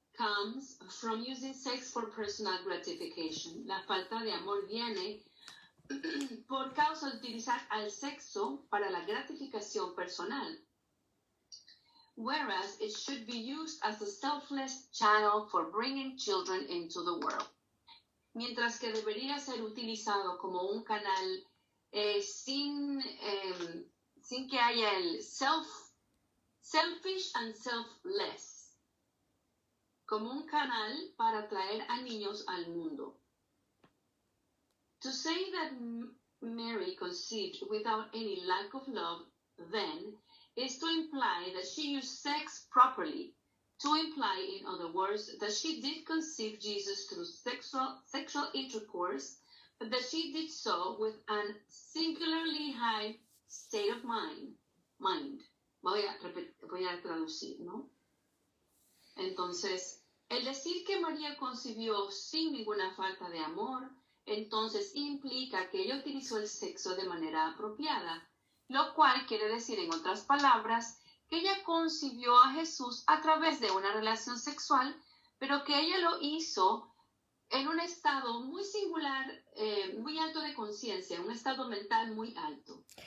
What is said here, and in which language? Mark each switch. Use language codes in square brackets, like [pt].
[en] comes from using sex for personal gratification. [es] La falta de amor viene por causa de utilizar al sexo para la gratificación personal. [en] Whereas it should be used as a selfless channel for bringing children into the world. [es] Mientras que debería ser utilizado como un canal sin que haya el [en] selfish and selfless, [es] como un canal para traer a niños al mundo. [en] To say that Mary conceived without any lack of love, then, is to imply that she used sex properly, to imply, in other words, that she did conceive Jesus through sexual intercourse, but that she did so with an singularly high state of mind. [es] Voy a traducir, ¿no? Entonces, el decir que María concibió sin ninguna falta de amor, entonces implica que ella utilizó el sexo de manera apropiada, lo cual quiere decir, en otras palabras, que ella concibió a Jesús a través de una relación sexual, pero que ella lo hizo en un estado muy singular, muy alto de conciencia, un estado mental muy alto.